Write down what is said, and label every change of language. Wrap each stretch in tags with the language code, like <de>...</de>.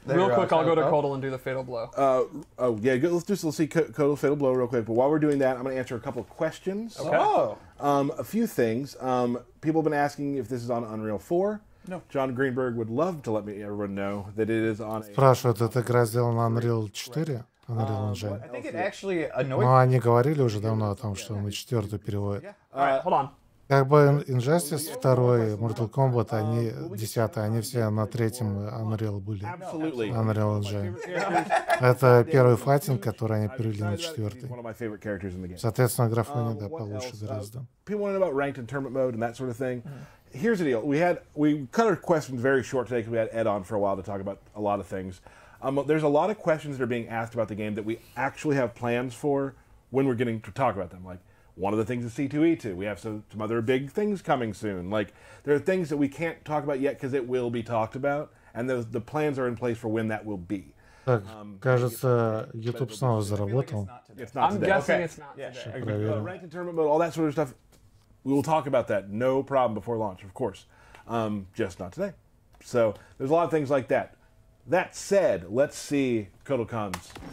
<en>Real quick, I'll go to Oh. Kodal and do the fatal blow. Let's see Codal Fatal Blow real quick. But while we're doing that, I'm going to answer a couple of questions. Oh. A few things. People have been asking if this is on Unreal 4. No. John Greenberg would love to let everyone know that it is on a...</en> <ru>Спрашивают, эта игра сделана на Unreal 4?</ru> <en>Unreal Engine. I think it actually annoyed</en> <ru>Ну, они говорили уже давно о том, что на 4 переводят.</ru> <en>All right, hold on.</en> <ru>Как бы Injustice 2, Mortal Kombat, они 10, они все на 3-м Unreal были.</ru> <en>Absolutely. Unreal Engine.</en> <ru>Это первый файтинг, который они перевели на 4.</ru> <en>One of my favorite characters in the game.</en> <ru>Соответственно, графония, да, получше гораздо.</ru> <en>People want to know about ranked and tournament mode and that sort of thing. Here's the deal. We cut our questions very short today because we had Ed on for a while to talk about a lot of things. There's a lot of questions that are being asked about the game that we actually have plans for when we're getting to talk about them. Like, one of the things is C2E2. We have some other big things coming soon. Like, there are things that we can't talk about yet because it will be talked about, and the plans are in place for when that will be.</en> <ru>Так, кажется, YouTube снова заработал.</ru> <en>It's not I'm today. guessing Okay. it's not today.</en> <ru>Проверим.</ru> <en>Ranked and tournament mode, all that sort of stuff. We will talk about that, no problem, before launch, of course. Just not today. So there's a lot of things like that. That said, let's see Kodokan's.</en>